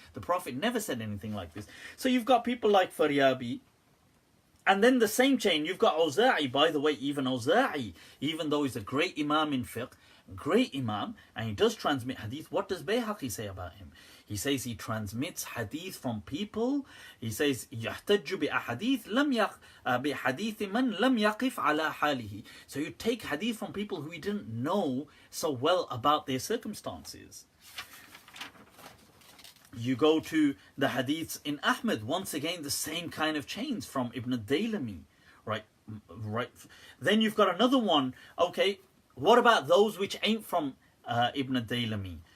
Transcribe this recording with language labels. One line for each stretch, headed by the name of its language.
English: The Prophet never said anything like this. So you've got people like Faryabi, and then the same chain, you've got Awza'i. By the way, even Awza'i, even though he's a great imam in fiqh, great imam, and he does transmit hadith, what does Bayhaqi say about him? He says he transmits hadith from people. He says
Arabic: يحتج بأحاديث بحديث من لم يقف على حاله.
English: So you take hadith from people who he didn't know so well about their circumstances. You go to the hadiths in Ahmad, once again the same kind of chains from Ibn Daylami, right? Then you've got another one. Okay, what about those which ain't from Ibn Daylami?